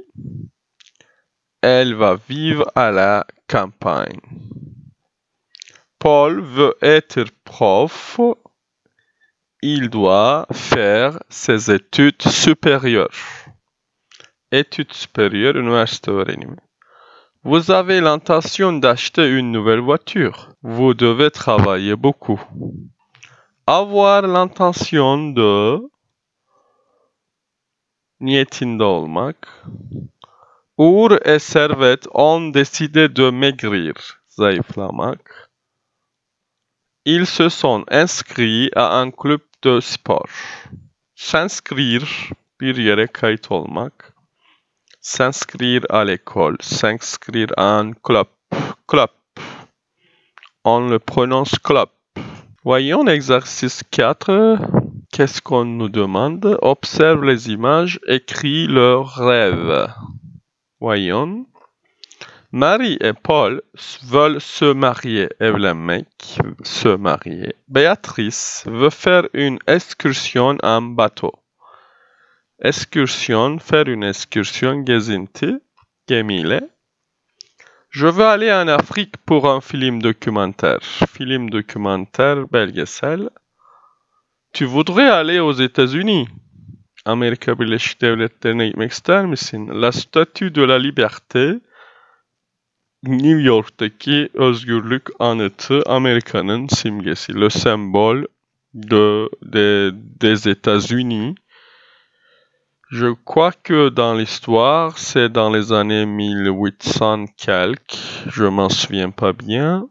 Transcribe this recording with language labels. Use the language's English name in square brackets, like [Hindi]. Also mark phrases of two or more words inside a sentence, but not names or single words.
[French] Elle va vivre à la campagne. Paul veut être prof. Il doit faire ses études supérieures. Études supérieures, [Turkish] üniversite öğrenimi. [French] Vous avez l'intention d'acheter une nouvelle voiture. Vous devez travailler beaucoup. Avoir l'intention de [Turkish] niyetinde olmak. [French] Uğur et Servet ont décidé de maigrir. [Turkish] Zayıflamak. [French] Ils se sont inscrits à un club de sport. S'inscrire, [Turkish] bir yere kayıt olmak. [French] S'inscrire à l'école, s'inscrire à un club. Club. On le prononce club. Voyons l'exercice 4. Qu'est-ce qu'on nous demande? Observe les images, écris leurs rêves. Voyons. Marie et Paul veulent se marier. Evlenmek, se marier. Béatrice veut faire une excursion en bateau. Excursion, faire une excursion, [Turkish] gezinti, gemiyle. [French] Je veux aller en Afrique pour un film documentaire. Film documentaire, belgesel. Tu voudrais aller aux États-Unis? [Turkish] Amerika Birleşik Devletleri'ne gitmek ister misin? [French] La Statue de la Liberté, [Turkish] New York'taki özgürlük anıtı, Amerika'nın simgesi. [French] Le symbole des États-Unis. Je crois que dans l'histoire, c'est dans les années 1800 quelques, je m'en souviens pas bien.